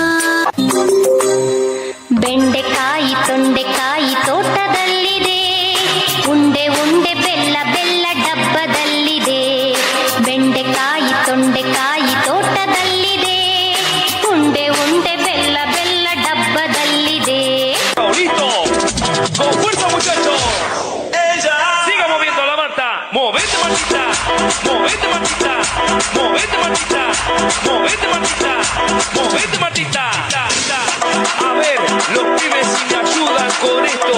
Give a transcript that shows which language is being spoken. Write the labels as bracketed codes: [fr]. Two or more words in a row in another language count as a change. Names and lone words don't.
[kn] ಬೆಂಡೆಕಾಯಿ ತೊಂಡೆಕಾಯಿ ತೋಟದಲ್ಲಿದೆ, ಉಂಡೆ ಉಂಡೆ ಬೆಲ್ಲ ಬೆಲ್ಲ ಡಬ್ಬದಲ್ಲಿದೆ. ಬೆಂಡೆಕಾಯಿ ತೊಂಡೆಕಾಯಿ ತೋಟದಲ್ಲಿದೆ, ಉಂಡೆ ಉಂಡೆ ಬೆಲ್ಲ ಬೆಲ್ಲ ಡಬ್ಬದಲ್ಲಿದೆ. [es] Con fuerza, muchachos. Ella. Siga moviendo la manta. Movete, Martita. Movete, Martita. Movete, Martita. Movete, Martita. Movete, Martita. A ver, los pibes si me ayudan con esto.